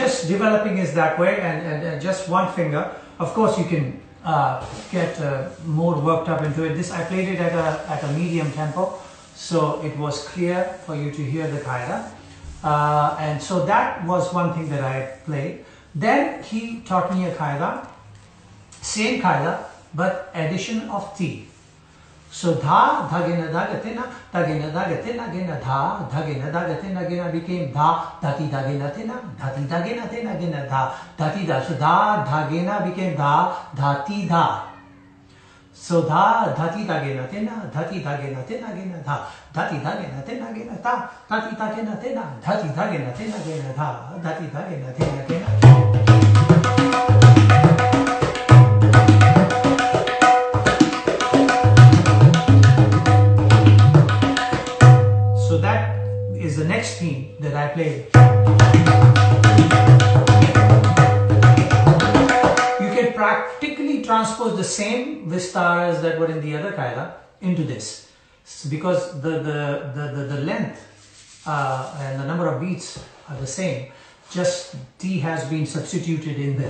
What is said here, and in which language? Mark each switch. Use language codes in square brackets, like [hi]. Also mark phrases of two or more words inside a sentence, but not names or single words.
[en] developing is that way, and just one finger. Of course, you can get more worked up into it. This I played it at a medium tempo, so it was clear for you to hear the kayada. And so that was one thing that I played. Then he taught me a kayada, same kayada, but addition of ti. So dha, dhagena, dhagatina, dhagena, dhagatina, gena, dha, dhagena, dhagatina, gena became dha, dhati, dhagena, tina, dhati, dhagena, tina, gena, dha, dhati, dha. So dha, dhagena became dha, dhati, dha. So dha, dhati, dhagena, tina, dhati, dhagena, tina, gena, dha, dhati, dhagena, tina, gena, dha, dhati, dhagena, tina, dhati, dhagena, tina, gena, dha, dhati, dhagena, tina, gena. Is the next theme that I played. You can practically transpose the same vistaras that were in the other kayada into this, because the length and the number of beats are the same, just T has been substituted in there.